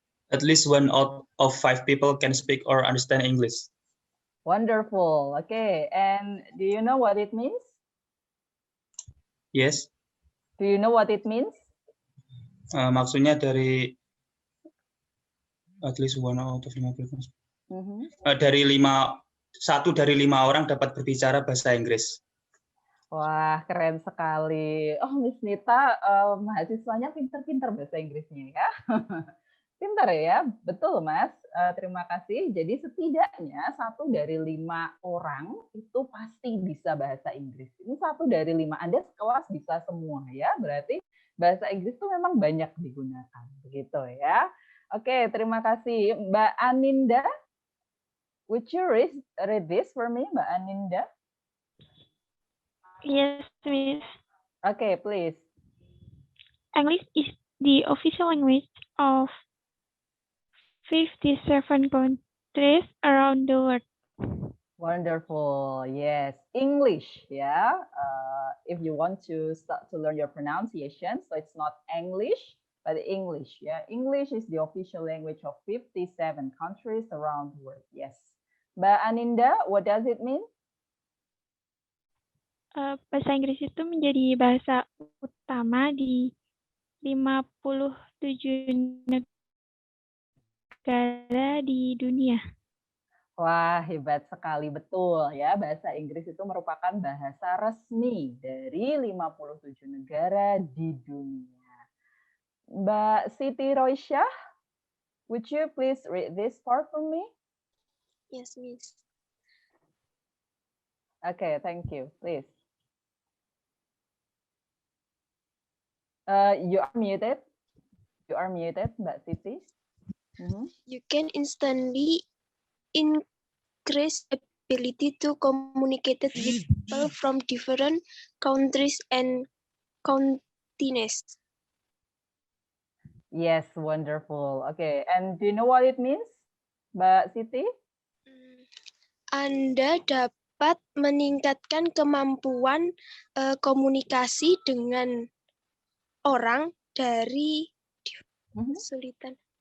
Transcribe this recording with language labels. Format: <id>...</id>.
<en>At least 1 out of 5 people can speak or understand English. Wonderful. Okay, and do you know what it means? Yes. Do you know what it means?</en> <id>Maksudnya dari</id> <en>at least one out of 5 people.</en> <id>Dari 1 dari 5 orang dapat berbicara bahasa Inggris. Wah, keren sekali. Oh, Miss Nita, mahasiswanya pinter-pinter bahasa Inggrisnya ya. Pinter ya, betul Mas. Terima kasih. Jadi setidaknya 1 dari 5 orang itu pasti bisa bahasa Inggris. Ini 1 dari 5. Anda sekelas bisa semua ya. Berarti bahasa Inggris itu memang banyak digunakan. Begitu ya. Oke, terima kasih.</id> <en>Mbak Aninda, would you read this for me, Mbak Aninda? Yes, Miss. Okay, please. English is the official language of 57 countries around the world. Wonderful. Yes, English. Yeah. If you want to start to learn your pronunciation, so it's not English, but English. Yeah, English is the official language of 57 countries around the world. Yes. Mbak Aninda, what does it mean?</en> <id>Bahasa Inggris itu menjadi bahasa utama di 57 negara di dunia. Wah, hebat sekali. Betul ya, bahasa Inggris itu merupakan bahasa resmi dari 57 negara di dunia.</id> <en>Mbak Siti Roysyah, would you please read this part for me? Yes, Miss. Okay, thank you. Please. You are muted. You are muted, Mbak Siti. You can instantly increase ability to communicate with people from different countries and continents. Yes, wonderful. Okay, and do you know what it means, Mbak Siti?</en> <id>Anda dapat meningkatkan kemampuan komunikasi dengan orang dari kesulitan.</id>